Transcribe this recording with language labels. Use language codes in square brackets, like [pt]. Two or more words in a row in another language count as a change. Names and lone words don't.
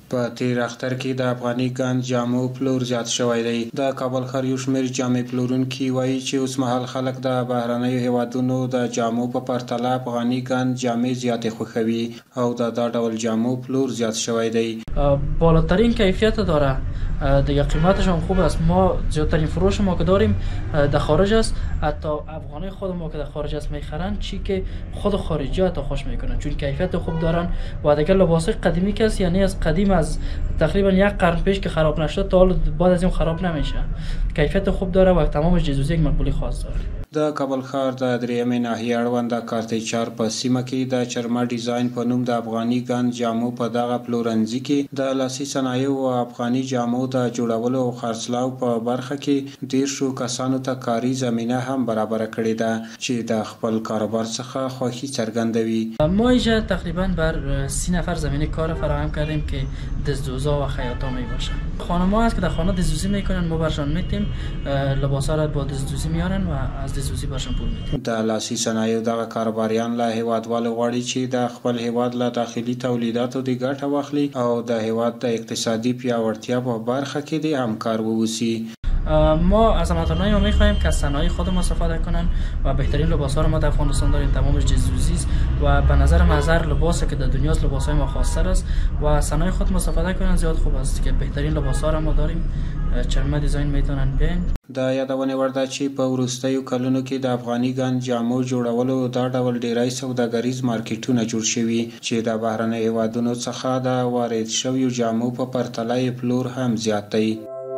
[ps] په تیر اختر کې د افغاني ګاند جامو پلور زیات شوی دی. د کابل ښار یو شمېر جامې پلورونکي وایي چې اوس مهال خلک د بهرنیو هیوادونو د جامو په پرتله افغاني ګاند جامې زیاتې خوښوي او د دا ډول جامو پلور زیات شوی دی. [fa] بالاترین کیفیت داره، دیگه قیمتش هم خوب است. ما زیادترین فروش ما که داریم در خارج است، حتی افغانی خود ما که در خارج است میخرن چی که خود خارجی حتی خوش میکنن چون کیفیت خوب دارن و دیگه لباس قدیمی که است، یعنی از قدیم از تقریبا یک قرن پیش که خراب نشده تا حال بعد از این خراب نمیشه. کیفیت خوب داره و تمامش جزوزی یک مقبولی خاص داره. [ps] د کابل ښار د درېیمې ناحیې اړوند د کارتیچار په سیمه کې د چرمه ډیزاین په نوم د افغاني ګاند جامو په دغه پلورنځي کې د لاسي صنایعو او افغاني جامو د جوړولو او خرڅلاو په برخه کې 10 کسانو ته کاري زمینه هم برابر کړې ده چې د خپل کاروبار څخه خوښي څرګندوي. [fa] ما اینجا تقریبا بر 30 نفر زمینه کار فراهم کردیم که دزدوزا و خیاطا می باشن. خانم‌ها هست که در خانه دزدوزی میکنن، ما برشان میتیم لباسا را با دزدوزی میارن و از دزدوزی برشان پول میدیم. [ps] د لاسي صنایعو دغه کاروباریان له هیوادوالو غواړي چې د خپل هیواد له داخلي تولیداتو د ګټه واخلي او د هیواد د اقتصادي پیاوړتیا په برخه کې د همکار ووسی. [fa] ما از هموطنان ما میخواهیم که از صنایع خودمون استفاده کنن و بهترین لباس‌ها رو ما در افغانستان داریم، تمامش جزوزی است و به نظر نظر لباسی که در دنیاست لباس‌های ما خاص‌تر است و صنایع خودمون استفاده کنن زیاد خوب است که بهترین لباس‌ها رو ما داریم. چرمه دیزاین میتونن بیاین. [ps] د یادونې وړ ده چې په وروستیو کلونو کې د افغاني ګاند جامو جوړولو دا ډول ډیری سوداګریز مارکیټونه جوړ شوي چې د بهرنیو هیوادونو څخه د وارد شویو جامو په پرتله یې پلور هم زیات دی.